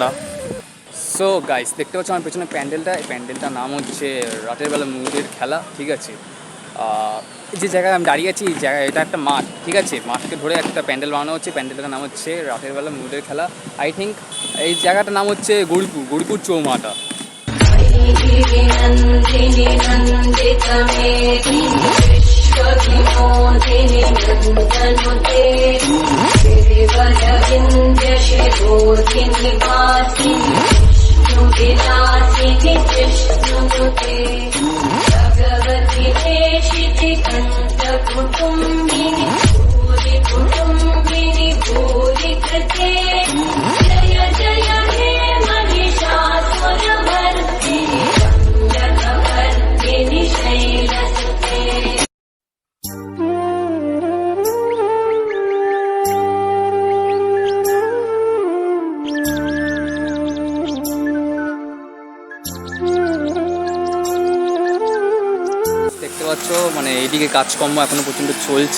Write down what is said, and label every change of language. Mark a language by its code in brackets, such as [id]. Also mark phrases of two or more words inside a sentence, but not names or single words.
[en] so guys [bn] দেখতে পাচ্ছ আমার পেছনে প্যান্ডেলটা, এই প্যান্ডেলটার নাম হচ্ছে রাতের বেলা ময়ূরের খেলা। ঠিক আছে, যে জায়গায় আমি দাঁড়িয়ে আছি এই জায়গায়, এটা একটা মাঠ। ঠিক আছে, মাঠকে ধরে একটা প্যান্ডেল বানানো হচ্ছে, প্যান্ডেলটার নাম হচ্ছে রাতের বেলা ময়ূরের খেলা। [en] I think [bn] এই জায়গাটার নাম হচ্ছে গৌরীপুর চৌমাথা। [sa] नन्दिनि नन्दितमेति विश्वविनोदिनि नन्दनुते गिरिवरविन्द्यशिरोधिनि वासिनि विष्णुविलासिनि विष्णुनुते भगवति देशिति कण्ठकुटुम्बिनि भूरिकुटुम्बिनि भूरिकृते जय जय हे महिषासुरमर्दिनि रङ्गकवर्दिनि शैलसुते। [bn] দেখতে পাচ্ছ মানে এইদিকে কাজকর্ম এখনো পর্যন্ত চলছে।